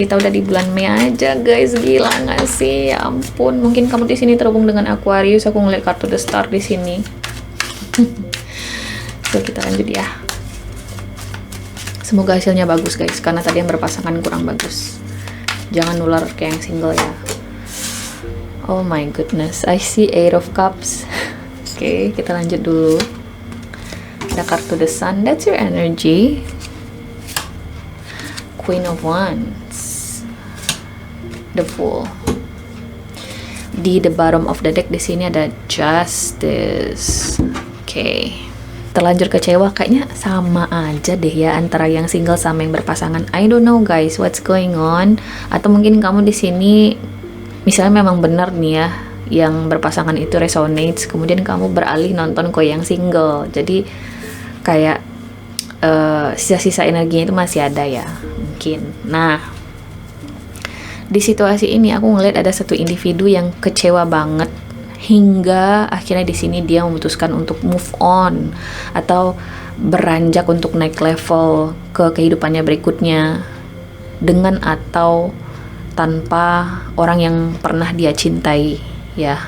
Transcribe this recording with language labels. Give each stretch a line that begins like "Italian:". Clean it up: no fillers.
Indonesian: Kita udah di bulan Mei aja guys, gila nggak sih? Ya ampun, mungkin kamu di sini terhubung dengan Aquarius. Aku ngeliat kartu The Star di sini. So kita lanjut ya. Semoga hasilnya bagus guys, karena tadi yang berpasangan kurang bagus. Jangan nular kayak yang single ya.
English: Oh my goodness, I see 8 of Cups.
Indonesian: Oke, kita lanjut dulu. Ada kartu
English: The Sun, that's your energy. Queen of Wands, the Fool.
Indonesian: Di
English: the bottom of the deck
Indonesian: di sini ada Justice. Oke. Terlanjur kecewa, kayaknya sama aja deh ya antara yang single sama yang berpasangan.
English: I don't know guys, what's going on?
Indonesian: Atau mungkin kamu di sini misalnya memang benar nih ya, yang berpasangan itu resonates, kemudian kamu beralih nonton ke yang single. Jadi kayak sisa-sisa energinya itu masih ada ya mungkin. Nah, di situasi ini aku ngeliat ada satu individu yang kecewa banget hingga akhirnya di sini dia memutuskan untuk move on atau beranjak untuk naik level ke kehidupannya berikutnya, dengan atau tanpa orang yang pernah dia cintai ya.